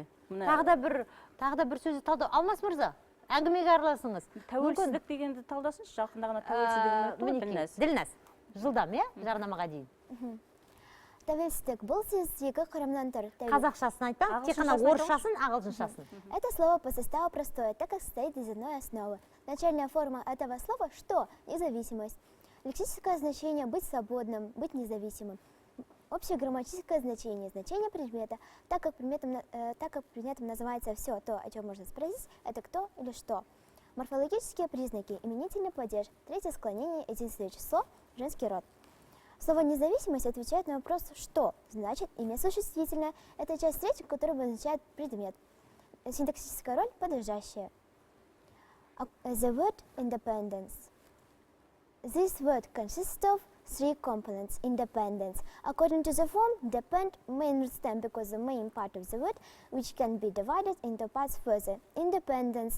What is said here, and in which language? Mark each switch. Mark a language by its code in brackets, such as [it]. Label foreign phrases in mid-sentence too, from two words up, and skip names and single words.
[kk] Тағы да бір сөзді талдау. Алмас мырза, әңгімеге араласыңыз. Тәуелсіздік дегенді талдасыншы, жақында ғана тәуелсіздігін Ділнәс, жылдам, жарнамаға дейін. Тәуелсіздік бұл сөздегі құрамнан тұр. Қазақшасын айтпа, тек қана орысшасын, ағылшыншасын. [ru] Это слово по составу простое, так как состоит из одной основы. Начальная форма этого слова «что?» – независимость. Лексическое значение – быть свободным, быть независимым. Общее грамматическое значение – значение предмета. Так как предметом называется все то, о чем можно спросить, это кто или что. Морфологические признаки – именительный падеж, третье склонение, единственное число, женский род. Слово «независимость» отвечает на вопрос «что?», значит имя существительное. Это часть речи, которая обозначает предмет. Синтаксическая роль – подлежащая. [en] The word independence. This word consists of 3 components. Independence. According to the form, depend, main stem because the main part of the word, which can be divided into parts further. Independence.